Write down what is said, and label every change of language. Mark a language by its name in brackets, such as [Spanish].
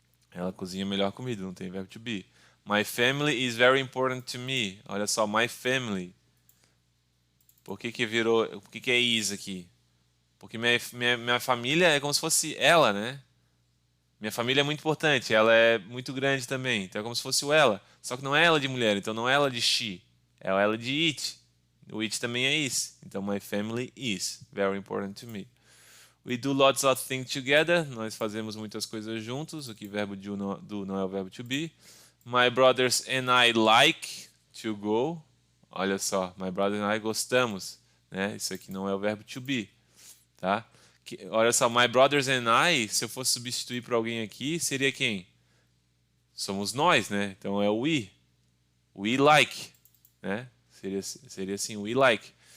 [Portuguese] Ela cozinha a melhor comida, não tem verbo to be. [English] My family is very important to me. [Portuguese] Olha só, [English] my family. [Portuguese] Por que virou... Por que é is aqui? Porque minha família é como se fosse ela, né? Minha família é muito importante, ela é muito grande também. Então é como se fosse o ela. Só que não é ela de mulher, então não é ela de she. É ela de it. O it também é is. Então, [English] my family is very important to me. We do lots of things together. [Portuguese] Nós fazemos muitas coisas juntos. O que verbo do não é o verbo to be. [English] My brothers and I like to go. [Portuguese] Olha só, [English] my brothers and I [Portuguese] gostamos. Né? Isso aqui não é o verbo to be. Tá? Olha só, [English] my brothers and I, [Portuguese] se eu fosse substituir por alguém aqui, seria quem? Somos nós, né? Então é o we. [English] We like. [Portuguese] Né? Seria assim, [English] we like.